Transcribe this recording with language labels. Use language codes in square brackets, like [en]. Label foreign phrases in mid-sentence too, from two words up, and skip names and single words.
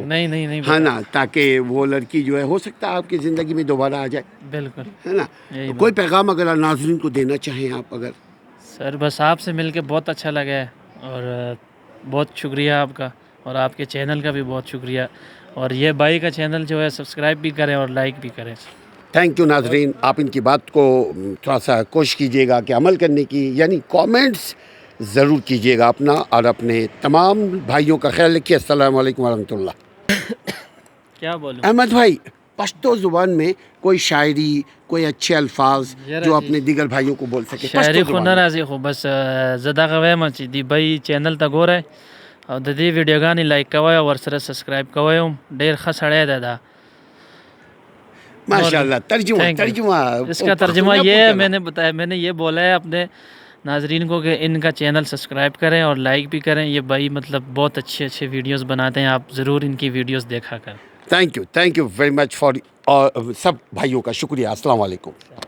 [ur] نہیں نہیں نہیں ہے نا، تاکہ وہ لڑکی جو ہے ہو سکتا ہے آپ کی زندگی میں دوبارہ آ جائے, बिल्कुल। ہے نا? यही تو کوئی پیغام اگر ناظرین کو دینا چاہیں آپ اگر? سر بس آپ سے مل کے بہت اچھا لگا ہے، اور بہت شکریہ آپ کا، اور آپ کے چینل کا بھی بہت شکریہ. اور یہ بھائی کا چینل جو ہے سبسکرائب بھی کریں اور لائک بھی کریں. [en] thank you [ur] ناظرین. آپ ان کی بات کو تھوڑا سا کوشش کیجیے گا کہ عمل کرنے کی، یعنی کامنٹس ضرور کیجیے گا اپنا، اور اپنے تمام بھائیوں کا خیال رکھیے. [ar] السلام علیکم ورحمۃ اللہ. [ur] کیا بولوں؟ احمد بھائی، پشتو زبان میں کوئی شاعری، کوئی اچھے الفاظ جو اپنے دیگر بھائیوں کو بول سکے؟ [ps] شاعری خو نه راځي، خو بس زه دغه وایم چې دی بھائی چینل ته ګورئ او د دې ویډیوګانې لایک کوئ او ورسره سبسکرایب کوئ. هم ډېر ښه سړی دی دا. [ar] ماشاء اللہ. [ur] ترجمہ اس کا ترجمہ یہ ہے، میں نے یہ بولا ہے اپنے ناظرین کو کہ ان کا چینل سبسکرائب کریں اور لائک بھی کریں. یہ بھائی مطلب بہت اچھے اچھے ویڈیوز بناتے ہیں، آپ ضرور ان کی ویڈیوز دیکھا کریں. [en] thank you very much for [ur] سب بھائیوں کا شکریہ. [ar] السلام علیکم.